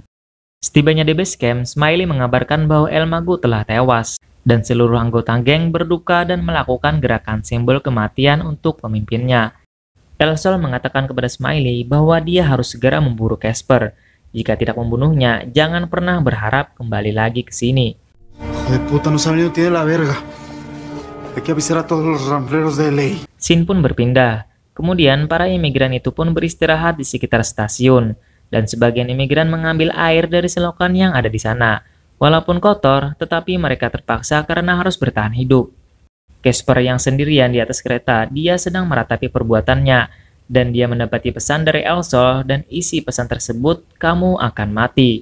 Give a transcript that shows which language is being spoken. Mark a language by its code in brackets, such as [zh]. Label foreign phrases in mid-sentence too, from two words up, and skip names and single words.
[id] Setibanya di base camp, Smiley mengabarkan bahwa Almago telah tewas, dan seluruh anggota geng berduka dan melakukan gerakan simbol kematian untuk pemimpinnya. El Sol mengatakan kepada Smiley bahwa dia harus segera memburu Casper. Jika tidak membunuhnya, jangan pernah berharap kembali lagi ke sini. [es] Hijo de puta, no saben ni tiene la verga. Hay que avisar a todos los rambleros de LA. [id] Scene pun berpindah. Kemudian para imigran itu pun beristirahat di sekitar stasiun, dan sebagian imigran mengambil air dari selokan yang ada di sana. Walaupun kotor, tetapi mereka terpaksa karena harus bertahan hidup. Casper yang sendirian di atas kereta, dia sedang meratapi perbuatannya, dan dia mendapati pesan dari El Sol dan isi pesan tersebut, "Kamu akan mati."